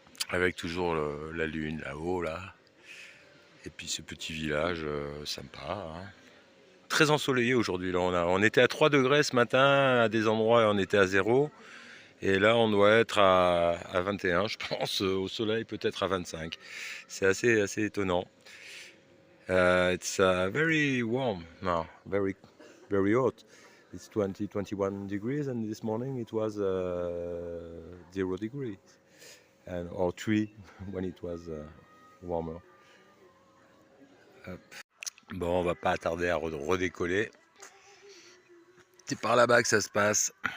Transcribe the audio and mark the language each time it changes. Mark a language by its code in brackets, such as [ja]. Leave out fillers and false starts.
[fr] Avec toujours la lune là-haut, là. Et puis ce petit village sympa, hein. Très ensoleillé aujourd'hui, là. On était à 3 degrés ce matin, à des endroits on était à 0. Et là, on doit être à 21, je pense, au soleil, peut-être à 25. C'est assez étonnant. [en] It's very warm now, very hot. It's 21 degrees, and this morning it was 0 degrees, or 3 when it was warmer. Hop. [fr] Bon, on va pas tarder à redécoller. C'est par là-bas que ça se passe.